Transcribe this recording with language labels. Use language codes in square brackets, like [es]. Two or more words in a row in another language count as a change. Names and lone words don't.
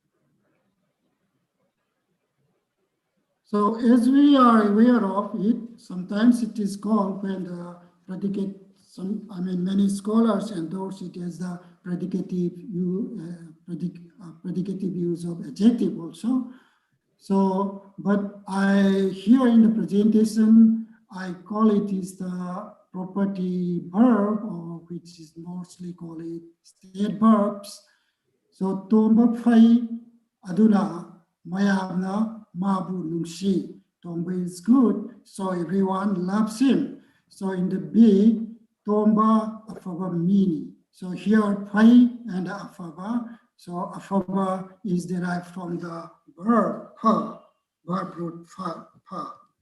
[en] So as we are aware of it, sometimes it is called when the predicate, many scholars endorse it as the predicative use of adjective also. So, but here in the presentation, I call it is the property verb, or which is mostly called it state verbs. So, [mni] tomba phai aduna mayamna mabu nungshi. [en] Tomba is good, so everyone loves him. So in the B, [mni] tomba afaba mini. [en] So here phai and afaba. So afaba is derived from the verb pa, verb root pa.